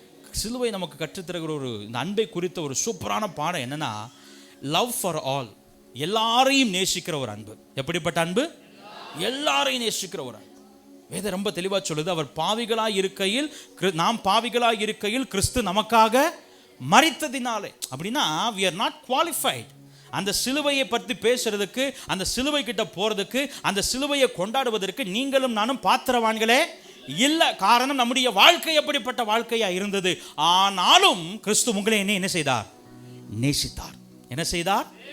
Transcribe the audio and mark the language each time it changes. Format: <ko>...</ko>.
<ta>சிலுவை நமக்கு கற்றுத்தருகிற ஒரு இந்த அன்பை குறித்த ஒரு சூப்பரான பாடம் என்னன்னா,</ta> <en>love for all,</en> <ta>எல்லாரையும் நேசிக்கிற ஒரு அன்பு. எப்படிப்பட்ட அன்பு? எல்லாரையும் நேசிக்கிற ஒரு அன்பு. வேதம் ரொம்ப தெளிவாக சொல்லுது, அவர் பாவிகளாய் இருக்கையில், நாம் பாவிகளாய் இருக்கையில் கிறிஸ்து நமக்காக மரித்ததினாலே. அப்படின்னா</ta> <en>we are not qualified.</en> <ta>அந்த சிலுவையை பற்றி பேசுறதுக்கு, அந்த சிலுவை கிட்ட போறதுக்கு, அந்த சிலுவையை கொண்டாடுவதற்கு நீங்களும் நானும் பாத்திரவான்களே இல்லை. காரணம், நம்முடைய வாழ்க்கை எப்படிப்பட்ட வாழ்க்கையா இருந்தது. ஆனாலும் கிறிஸ்து உங்களை என்ன செய்தார்? நேசித்தார். என்ன செய்தார்?</ta>